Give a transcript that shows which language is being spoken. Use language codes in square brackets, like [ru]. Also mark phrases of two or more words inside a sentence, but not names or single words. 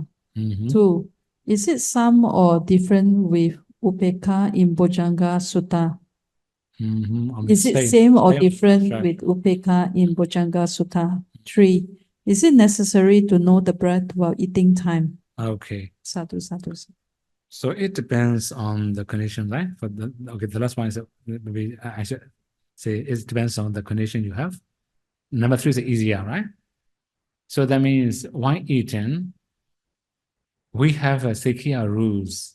[en] 2. Is it some or different with Upekkha in Bojjhanga Sutta? Is it same or different with Upekkha in Bojjhanga Sutta? 3. Is it necessary to know the breath while eating time? Okay. [pi] Sadhu, sadhu. [en] So it depends on the condition, right? For the last one is maybe I should say it depends on the condition you have. Number 3 is easier, right? So that means while eating, we have a Sikhiya rules.